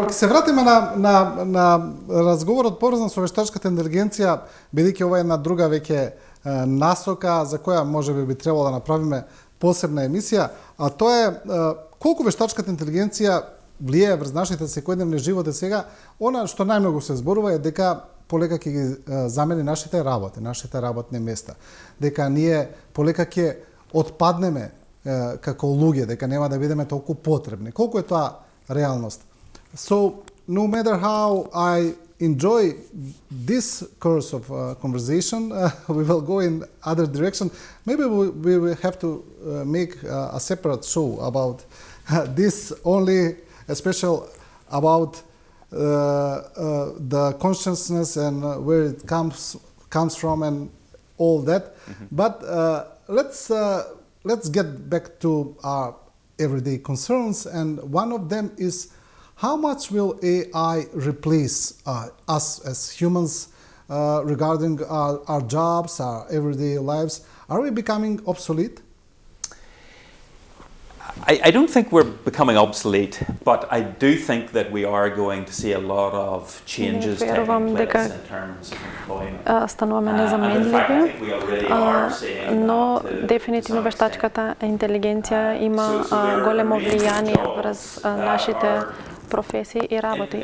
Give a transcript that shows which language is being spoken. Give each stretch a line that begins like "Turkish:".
Macedonian: Добро, се вратиме на разговорот поврзан со вештачката интелигенција, бидејќи ова е една друга веќе насока за која можеби би требало да направиме посебна емисија, а тоа е колку вештачката интелигенција влијае врз нашите секојдневни животи сега. Она што најмногу се зборува е дека полека ќе ги замени нашите работи, нашите работни места. Дека ние полека ќе отпаднеме како луѓе, дека нема да бидеме толку потребни. Колку е тоа реалност?
English: So, no matter how I enjoy this course of conversation, we will go in other direction. Maybe we will have to make a separate show about this, only a special about the consciousness and where it comes from and all that. But let's get back to our everyday concerns, and one of them is, how much will AI replace us as humans regarding our jobs, our everyday lives? Are we becoming obsolete? I don't think we're becoming obsolete, but I do think that we are going to see a lot of changes taking place in terms of employment.
Macedonian: Стануваме незаменливи, но дефинитивно вештачката интелигенција има големо влијание врз нашите професии и работи.